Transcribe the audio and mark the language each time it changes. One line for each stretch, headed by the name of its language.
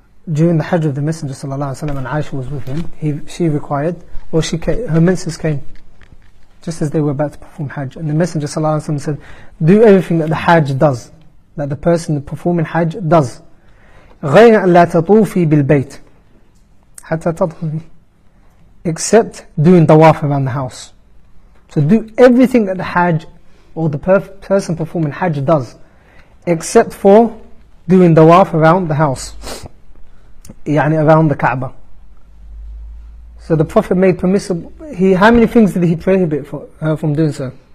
English: During the Hajj of the Messenger sallallahu alaihi wasallam, and Aisha was with him, she required, or her menses came just as they were about to perform Hajj, and the Messenger sallallahu alaihi wasallam said, "Do everything that the Hajj does, that the person performing Hajj does.
Arabic: غير أن لا تطوفي بالبيت حتى تطهري,
English: except doing tawaf around the house." So do everything that the Hajj or the person performing Hajj does, except for doing tawaf around the house, يعني around the Kaaba. So the Prophet made permissible. How many things did he prohibit her from doing so?